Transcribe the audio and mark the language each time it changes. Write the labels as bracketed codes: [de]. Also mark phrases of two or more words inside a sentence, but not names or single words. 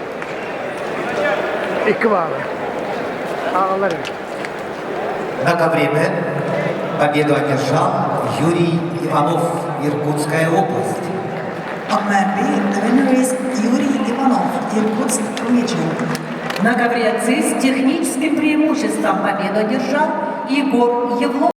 [ru] İki bağlı. Ağları. На ковре Б победу одержал Юрий Иванов, Иркутская область. [en] On mat B, the winner is Yuri Ivanov, Irkutsk region. [ru] На ковре ЦИС с техническим преимуществом победу одержал Егор Евлов.